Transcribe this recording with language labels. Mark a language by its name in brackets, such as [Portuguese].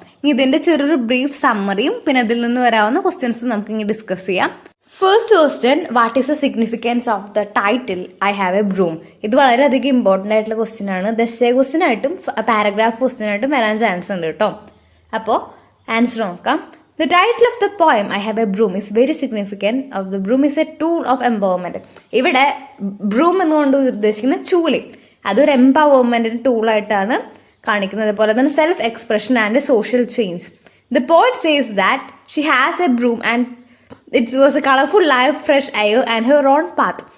[Malayalam] ഇനി ഇതിന്റെ ചെറിയൊരു ബ്രീഫ് സമ്മറിയും പിന്നെ അതിൽ നിന്ന് വരാവുന്ന ക്വസ്റ്റ്യൻസ് നമുക്ക് ഇങ്ങനെ ഡിസ്കസ് ചെയ്യാം. [English] First question, what is the significance of the title I have a broom? [Malayalam] ഇത് വളരെയധികം ഇമ്പോർട്ടൻ്റ് ആയിട്ടുള്ള ക്വസ്റ്റ്യൻ ആണ്. ദസ്സേ ക്വസ്റ്റ്യൻ ആയിട്ടും പാരഗ്രാഫ് ക്വസ്റ്റ്യൻ ആയിട്ടും വരാൻ ചാൻസ് ഉണ്ട് കേട്ടോ. അപ്പോൾ ആൻസർ നോക്കാം. [English] The title of the poem I have a broom is very significant. Of the broom is a tool of empowerment. [Malayalam] ഇവിടെ ബ്രൂം എന്നുകൊണ്ട് ഉദ്ദേശിക്കുന്ന ചൂല്, അതൊരു എംപവർമെന്റിന്റെ ടൂളായിട്ടാണ് കാണിക്കുന്നത്. അതുപോലെ തന്നെ [English] Self expression and social change. The poet says that she has a broom and it was a colourful life, fresh air and her own path.